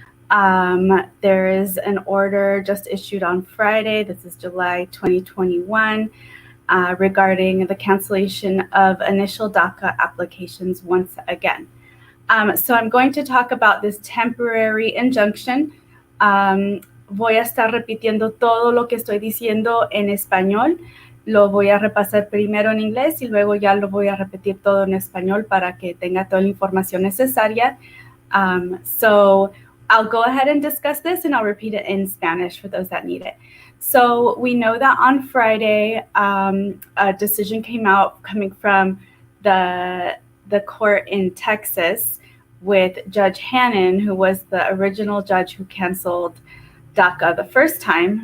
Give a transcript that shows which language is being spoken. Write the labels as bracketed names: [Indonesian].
[English] There is an order just issued on Friday, this is July 2021, regarding the cancellation of initial DACA applications once again. So I'm going to talk about this temporary injunction. [Spanish] Voy a estar repitiendo todo lo que estoy diciendo en español. Lo voy a repasar primero en inglés y luego ya lo voy a repetir todo en español para que tenga toda la información necesaria. [English] So I'll go ahead and discuss this, and I'll repeat it in Spanish for those that need it. So we know that on Friday, a decision came out coming from the court in Texas with Judge Hannon, who was the original judge who canceled DACA the first time.